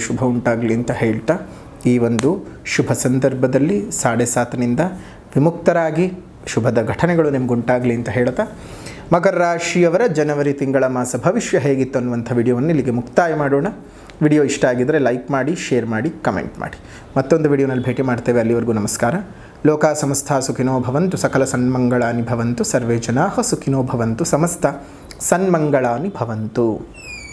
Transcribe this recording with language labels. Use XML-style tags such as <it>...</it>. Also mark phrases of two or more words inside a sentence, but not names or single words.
<kn>ಶುಭ ಉಂಟಾಗಲಿ ಅಂತ ಹೇಳ್ತಾ, ಈ ಒಂದು ಶುಭ ಸಂದರ್ಭದಲ್ಲಿ 7.5ನಿಂದ ವಿಮುಕ್ತರಾಗಿ ಶುಭದ ಘಟನೆಗಳು ನಿಮಗುಂಟಾಗಲಿ ಅಂತ ಹೇಳ್ತಾ, ಮಕರ ರಾಶಿಯವರ ಜನವರಿ ತಿಂಗಳ ಮಾಸ ಭವಿಷ್ಯ ಹೇಗಿತ್ತು ಅನ್ನುವಂಥ ವಿಡಿಯೋವನ್ನು ಇಲ್ಲಿಗೆ ಮುಕ್ತಾಯ ಮಾಡೋಣ. ವಿಡಿಯೋ ಇಷ್ಟ ಆಗಿದ್ದರೆ ಲೈಕ್ ಮಾಡಿ, ಶೇರ್ ಮಾಡಿ, ಕಮೆಂಟ್ ಮಾಡಿ. ಮತ್ತೊಂದು ವಿಡಿಯೋನಲ್ಲಿ ಭೇಟಿ ಮಾಡ್ತೇವೆ. ಅಲ್ಲಿವರೆಗೂ ನಮಸ್ಕಾರ.</kn> <sa>ಲೋಕ ಸಮಸ್ತ ಸುಖಿನೋ ಭವಂತು, ಸಕಲ ಸನ್ಮಂಗಳಾನಿ ಭವಂತು, ಸರ್ವೇ ಜನಾಃ ಸುಖಿನೋ ಭವಂತು, ಸಮಸ್ತ ಸನ್ಮಂಗಳಾನಿ ಭವಂತು.</sa>